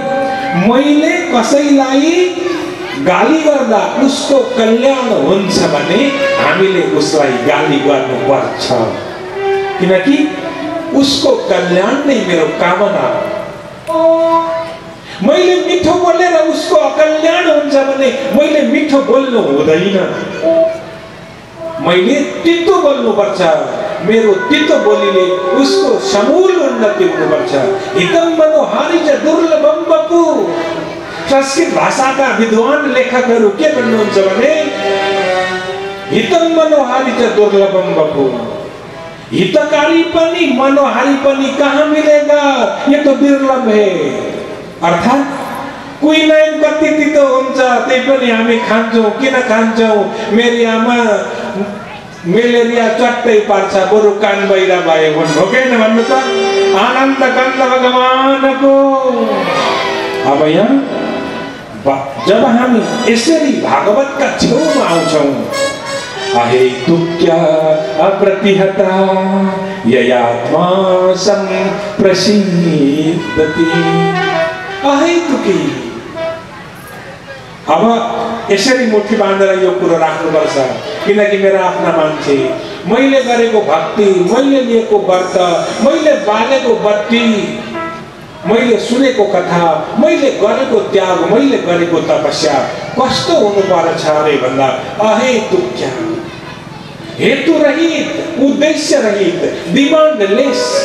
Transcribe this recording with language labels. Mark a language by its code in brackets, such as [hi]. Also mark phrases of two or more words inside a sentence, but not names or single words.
[ne] मैले कसैलाई गाली गर्दा उसको कल्याण हुन्छ भने हामीले उसलाई गाली गर्नुपर्छ, किनकि उसको कल्याण नै मेरो कामना हो। मैले मिठो बोलेर उसको अकल्याण हुन्छ भने मैले मिठो बोल्नु हुँदैन, मैले तितो बोल्नुपर्छ। मेरो तितो बोलीले उसको समूल उन्नति हुनुपर्छ। [sa] हितम मनोहारी च दुर्लभम वपु। [ne] संस्कृत भाषाका विद्वान लेखकहरू के भन्नुहुन्छ भने [sa] हितम मनोहारी च दुर्लभम वपु। [ne] हितकारी पनि मनोहारी पनि [hi] कहाँ मिलेगा, ये तो दुर्लभ है। [ne] अर्थात क्विनाइन कति तितो हुन्छ त्यही पनि हामी खान्छौँ। किन खान्छौँ? मेरी आमा मेलेरिया चट्टै पार्छ, बरु कान बहिरा भयो भन्नु होइन भन्नु त। आनन्द कन्द भगवानको। अब यहाँ जब हामी यसरी भागवतका छेउमा आउँछौँ, [sa] अहे तुक्या अप्रतिहता ययात्मा संप्रसीदति। अहे तुकी। [ne] अब यसरी मुठी बाँधेर यो कुरो राख्नुपर्छ, किनकि मेरा आफ्ना मान्छे, मैले गरेको भक्ति, मैले लिएको व्रत, मैले बालेको बत्ती, मैले सुनेको कथा, मैले गरेको त्याग, मैले गरेको तपस्या कस्तो हुनुपर्छ अरे भन्दा [sa] अहे तुक्या, [ne] हेतु रहित, उद्देश्य रहित, डिमान्डलेस।